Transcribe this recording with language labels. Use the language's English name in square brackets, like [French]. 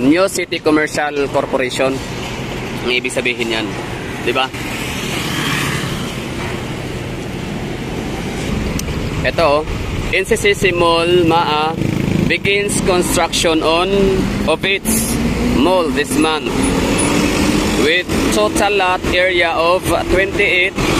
[English] New City Commercial Corporation. [Filipino] Ang ibig sabihin yan, di ba? Ito, [English] NCCC Mall Maa begins construction of its mall this month with total lot area of 28,200.